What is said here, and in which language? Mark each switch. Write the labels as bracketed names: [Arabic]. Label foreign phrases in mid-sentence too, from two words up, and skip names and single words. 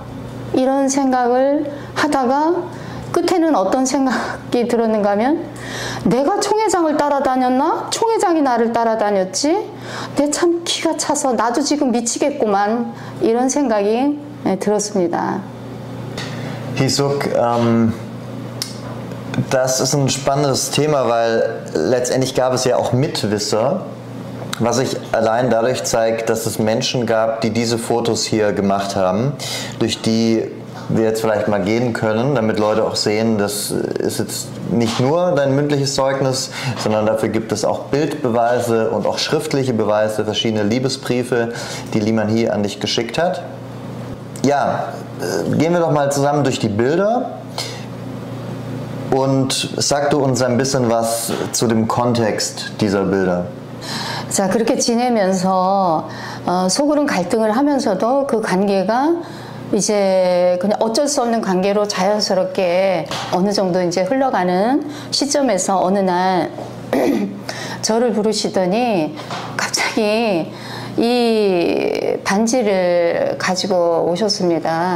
[Korean] 이런 생각을 하다가 끝에는 어떤 생각이 들었는가 하면 내가 총회장을 따라다녔나? 총회장이 나를 따라다녔지? 내 참 기가 차서 나도 지금 미치겠구만. 이런 생각이 들었습니다. [German] Hee-suk, das ist ein spannendes Thema, weil letztendlich gab es ja auch Mitwisser, was sich allein dadurch zeigt, dass es Menschen gab, die diese Fotos hier gemacht haben, durch die wir jetzt vielleicht mal gehen können, damit Leute auch sehen, das ist jetzt nicht nur dein mündliches Zeugnis, sondern dafür gibt es auch Bildbeweise und auch schriftliche Beweise, verschiedene Liebesbriefe, die Lee Man-hee an dich geschickt hat. Ja, gehen wir doch mal zusammen durch die Bilder und sag du uns ein bisschen was zu dem Kontext dieser Bilder. [Korean] 자, 그렇게 지내면서 속으로는 갈등을 하면서도 그 관계가 이제 그냥 어쩔 수 없는 관계로 자연스럽게 어느 정도 이제 흘러가는 시점에서 어느 날 저를 부르시더니 갑자기 이 반지를 가지고 오셨습니다.